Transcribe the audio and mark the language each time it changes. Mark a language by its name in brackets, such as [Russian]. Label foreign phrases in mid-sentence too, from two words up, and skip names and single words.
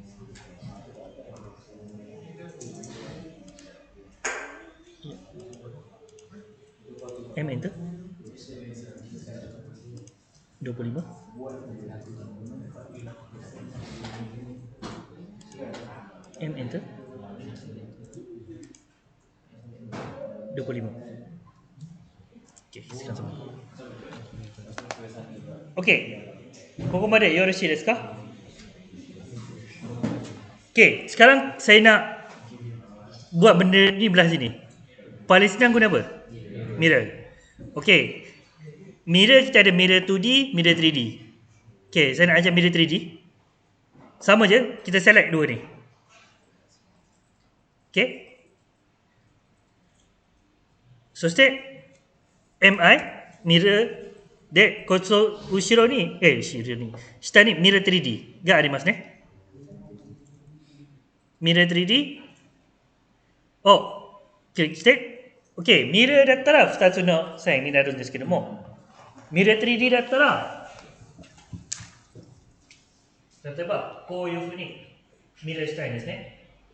[Malay] M enter. 25. M enter 25. Okay, sekarang sama. [Japanese] Okay, ここまでよろしいですか? [Malay] Okay, sekarang saya nak buat benda ni belah sini. Paling senang guna apa? Mirror. Okay, mirror kita ada mirror 2D, mirror 3D. Okay, saya nak ajar mirror 3D. Sama je, kita select dua ni. Okay. [Japanese] So step MI mirror de こっち後ろに後ろに下に mirror 3D がありますね。mirror 3D をクリックして、OK、ミラーだったら2つの線になるんですけども、ミラー 3D だったら、例えばこういうふうにミラーしたいんですね。